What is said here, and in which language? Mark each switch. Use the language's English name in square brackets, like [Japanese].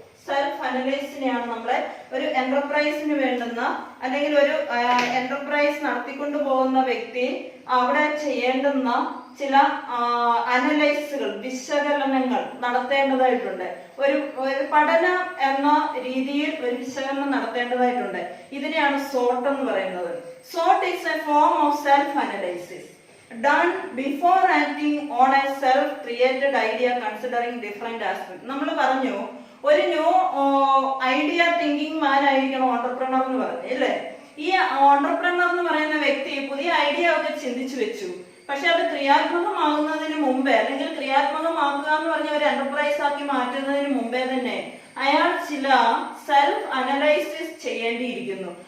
[Malayalam] Self അനലൈസിനെയാണ് നമ്മളെ ഒരു എന്റർപ്രൈസിന് വേണ്ടുന്ന അല്ലെങ്കിൽ ഒരു എന്റർപ്രൈസ് നടത്തിക്കൊണ്ടു പോകുന്ന വ്യക്തി അവിടെ ചെയ്യേണ്ടുന്ന ചില അനലൈസുകൾ, വിശകലനങ്ങൾ നടത്തേണ്ടതായിട്ടുണ്ട്. ഒരു പഠനം എന്ന രീതിയിൽ ഒരു വിശകലനം നടത്തേണ്ടതായിട്ടുണ്ട്. ഇതിനെയാണ് സോട്ട് എന്ന് പറയുന്നത്. [English] Thought is a form of self analysis done before acting on a self created idea considering different aspects. [Malayalam] നമ്മൾ പറഞ്ഞു ഒരു ന്യൂ ഐഡിയ തിങ്കിങ് മാൻ ആയിരിക്കണം ഓണ്ടർപ്രണർ എന്ന് പറഞ്ഞു, അല്ലേ? ഈ ഓണ്ടർപ്രണർ എന്ന് പറയുന്ന വ്യക്തി പുതിയ ഐഡിയ ഒക്കെ ചിന്തിച്ചു വെച്ചു. പക്ഷെ അത് ക്രിയാത്മകമാകുന്നതിന് മുമ്പേ അല്ലെങ്കിൽ ക്രിയാത്മകമാക്കുക എന്ന് പറഞ്ഞ ഒരു എന്റർപ്രൈസ് ആക്കി മാറ്റുന്നതിന് മുമ്പേ തന്നെ അയാൾ ചില സെൽഫ് അനലൈസിസ് ചെയ്യേണ്ടിയിരിക്കുന്നു.